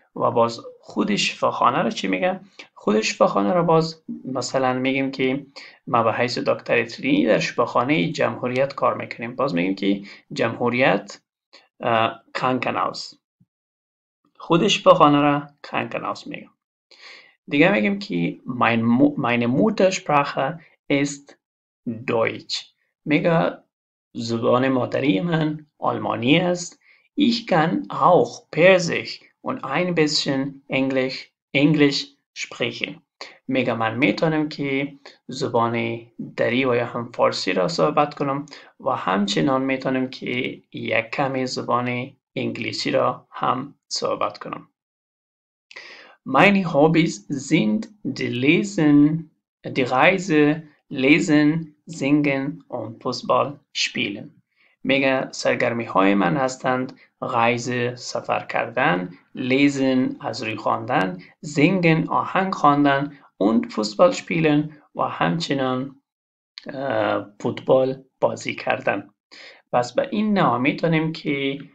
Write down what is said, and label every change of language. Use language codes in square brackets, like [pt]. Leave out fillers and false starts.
[fa] و باز خود شفاخانه را چی میگه؟ خود شفاخانه را باز مثلا میگیم که ما به حیث دکتر ترینی در شفاخانه جمهوریت کار میکنیم، باز میگیم که جمهوریت کانکناوس. خود شفاخانه را کانکناوس میگم. دیگه میگیم که [de] meine Muttersprache ist Deutsch. [fa] میگه زبان مادری من آلمانی است. [de] Ich kann auch Persisch und ein bisschen Englisch sprechen. [fa] میگه من میتونم که زبان دری و یا هم فارسی را صحبت کنم و همچنان میتونم که یک کمی زبان انگلیسی را هم صحبت کنم. [de] Meine Hobbys sind die Reise, Lesen, Singen und Fußball spielen. [fa] میگه سرگرمی های من هستند reise سفر کردن، lesen از روی خواندن، singen آهنگ خواندن [de] und Fußball spielen [fa] و همچنان فوتبال بازی کردن. پس به این نام میتونیم که